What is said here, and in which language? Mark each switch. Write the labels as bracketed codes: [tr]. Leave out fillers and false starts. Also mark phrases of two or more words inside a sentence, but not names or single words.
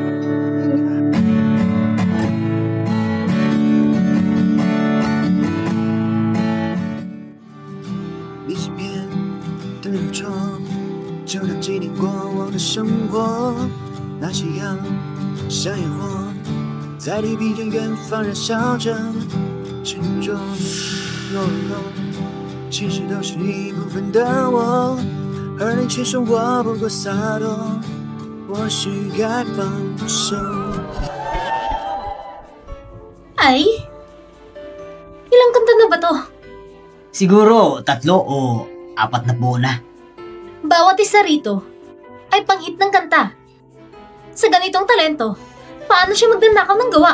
[zh] 你身邊的日常，就當紀念過往的生活，那夕陽像煙火。在地平線遠方燃燒着，沉重懦弱，其實都是一部分的我，而你卻說我不夠灑脫，或許該放手。 [tl] Ay? Ilang kanta na ba to? Siguro 3 o 4 na buo na. Bawat isa rito ay panghit ng kanta. Sa ganitong talento, paano siya magdanakaw ng gawa?